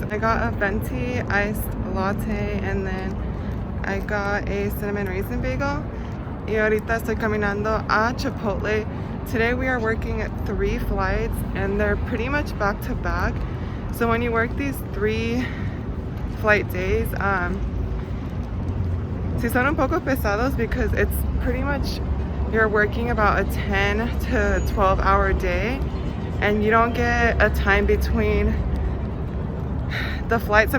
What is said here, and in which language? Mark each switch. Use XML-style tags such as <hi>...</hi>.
<en>I got a venti iced latte, and then I got a cinnamon raisin bagel.</en> <es>Y ahorita estoy caminando a Chipotle.</es> <en>Today we are working at 3 flights, and they're pretty much back to back. So when you work these 3 flight days,</en> <es>si son un poco pesados</es> <en>because it's pretty much you're working about a 10 to 12 hour day, and you don't get a time between the flights.</en>